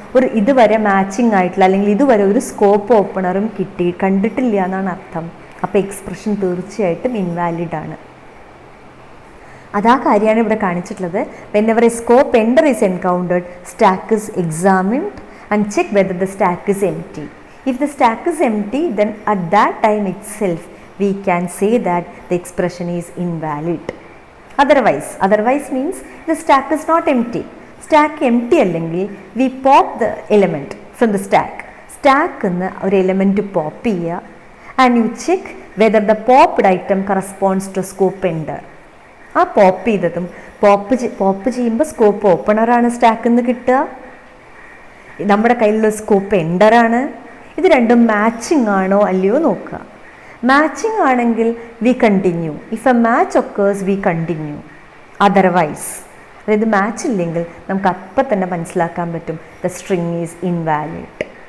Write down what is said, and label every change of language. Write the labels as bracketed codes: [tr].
[ml] ഒരു ഇതുവരെ മാച്ചിങ് ആയിട്ടുള്ള അല്ലെങ്കിൽ ഇതുവരെ ഒരു സ്കോപ്പ് ഓപ്പണറും കണ്ടിട്ടില്ല എന്നാണ് അർത്ഥം. അപ്പോൾ എക്സ്പ്രഷൻ തീർച്ചയായിട്ടും ഇൻവാലിഡ് ആണ്. അതാ കാര്യമാണ് ഇവിടെ കാണിച്ചിട്ടുള്ളത്. [en] Whenever a scope ender is encountered stack is examined and check whether the stack is empty. If the stack is empty, then at that time itself we can say that the expression is invalid. Otherwise means the stack is not empty. Stack empty [ml] അല്ലെങ്കിൽ [en] we pop the element from the stack. Stack [ml] എന്ന് ഒരു element pop ചെയ്യുക [en] and you check whether the popped item corresponds to scope ender. [ml] ആ pop ചെയ്തതും pop ചെയ്യുമ്പോൾ scope ഓപ്പണറാണ് സ്റ്റാക്കിൽ നിന്ന് കിട്ടുക, നമ്മുടെ കയ്യിലുള്ള സ്കോപ്പ് എൻഡറാണ്. ഇത് രണ്ടും മാച്ചിങ് ആണോ അല്ലയോ നോക്കുക. മാച്ചിങ് ആണെങ്കിൽ [en] We continue. If a match occurs we continue. Otherwise [ml] അതായത് മാച്ച് ഇല്ലെങ്കിൽ നമുക്ക് അപ്പം തന്നെ മനസ്സിലാക്കാൻ പറ്റും [en] The string is invalid.